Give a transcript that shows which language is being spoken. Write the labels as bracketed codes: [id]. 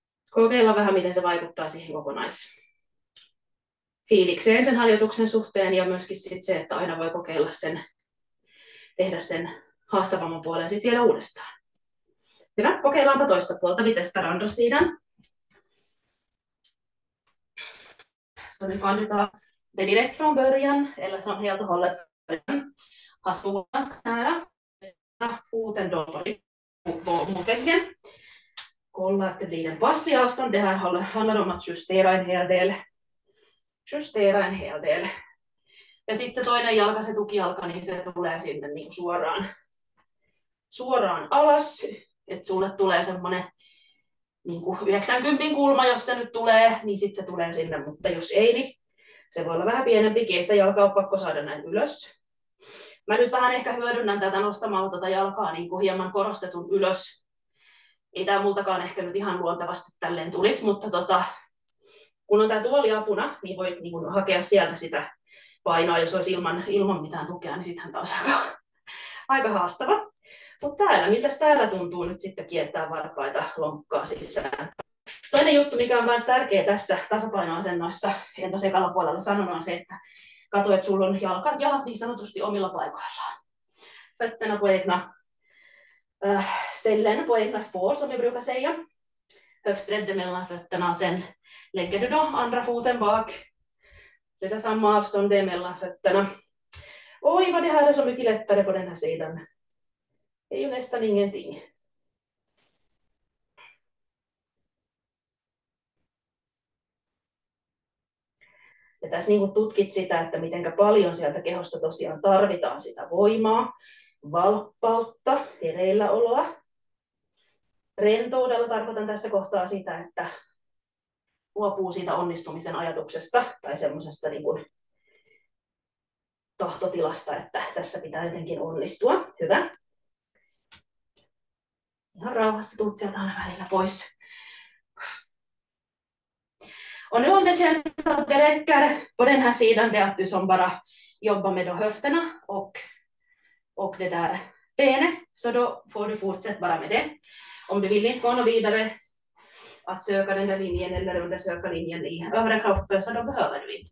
[fi] Kokeilla vähän, miten se vaikuttaa siihen kokonaisfiilikseen sen harjoituksen suhteen ja myöskin sit se, että aina voi kokeilla tehdä sen haastavamman puolen sitten vielä uudestaan. Hyvä, kokeillaanpa toista puolta. [sv] Vi testar andra sidan. Så nu kan du ta det direkt från början eller som helt och hållet början. Ha skon ganska nära. Foten då mot väggen. Kolla att det blir en passlig avstånd. Det här handlar om att justera en hel del. [fi] Ja sitten se toinen jalka, se tukijalka, niin se tulee sinne niin suoraan alas. Että sulle tulee semmoinen niin 90 kulma, jos se nyt tulee, niin sitten se tulee sinne. Mutta jos ei, niin se voi olla vähän pienempi. Ei sitä jalkaa ole pakko saada näin ylös. Mä nyt vähän ehkä hyödynnän tätä nostamalla jalkaa niin kuin hieman korostetun ylös. Ei tää multakaan ehkä nyt ihan luontevasti tälleen tulisi, mutta kun on tää tuoli apuna, niin voit niin kuin hakea sieltä sitä painoa. Jos olisi ilman mitään tukea, niin sittenhän taas aika haastava. Mutta miltäs täällä tuntuu nyt sitten kiertää varpaita lonkkaa sisään. Toinen juttu, mikä on myös tärkeä tässä tasapainoasennoissa, en tosiaan ekalla puolella sanonut, on se, että katso, että sulla on jalat niin sanotusti omilla paikoillaan. [sv] Fötterna på egna ställen, på egna spår, som vi brukar säga. höftbredden mellan fötterna och sen lägger du då andra foten bak. Det är samma avstånd det mellan fötterna. Oj, vad det här är så mycket lättare på den här sidan. Det är ju nästan ingenting. [fi] Ja tässä niin kuin tutkit sitä, että miten paljon sieltä kehosta tosiaan tarvitaan sitä voimaa, valppautta, hereilläoloa. Rentoudella tarkoitan tässä kohtaa sitä, että luopuu siitä onnistumisen ajatuksesta tai semmoisesta niin kuin tahtotilasta, että tässä pitää jotenkin onnistua. Hyvä. Ihan rauhassa tuut sieltä aina välillä pois. [sv] Och nu om det känns att det räcker på den här sidan, det är att du som bara jobbar med då höfterna och det där benet, så då får du fortsätta bara med det. Om du vill inte gå något vidare att söka den där linjen eller undersöka linjen i övre kroppen, så då behöver du inte.